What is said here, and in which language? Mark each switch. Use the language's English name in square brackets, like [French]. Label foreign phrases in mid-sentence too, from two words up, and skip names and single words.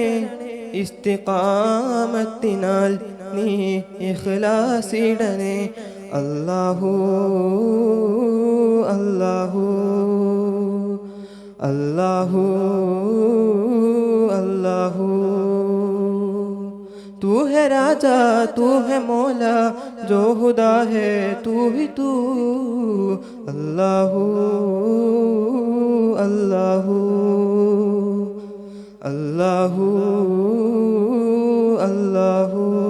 [Malayalam] ഇസ്തിഖാമത്തിനാൽ നീ ഇഖ്ലാസിടണേ. [Arabic] الله الله الله الله. [Urdu] تو ہے راجا تو ہے مولا، جو خدا ہے تو ہی تو. [Arabic] الله الله الله അല്ലാഹു.